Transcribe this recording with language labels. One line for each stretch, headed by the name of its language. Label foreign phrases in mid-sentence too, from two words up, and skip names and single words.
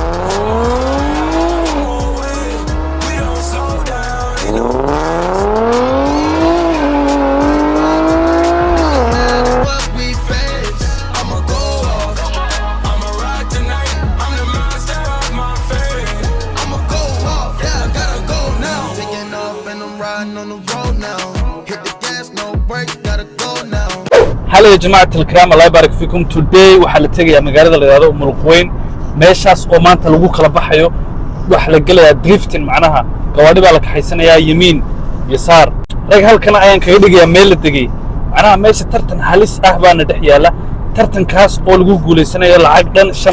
English: We don't slow down, ain't no matter what we face, I'ma go off. I'ma ride tonight, I'm the master of my fate. I'ma go off, yeah, I gotta go now. Taking off and I'm riding on the road now. Hit the gas, no brakes, gotta go now.
Arabic: هلا يا جماعة الكرام الله يبارك فيكم.
Somali: today waxaa la tegayaa magaalada la yiraahdo Murugweyn meeshaas oo maanta lagu kala baxayo waxa la galayaa drifting macnaha gawaadhi baa la kaxaysanayaa
Arabic: يمين يسار
Somali: rag halkan ayaan kaga dhigayaa meel la degay macnaha meesha tartan halis ah baana dhex yaala tartankaas oo lagu guuleysanayo lacag dhan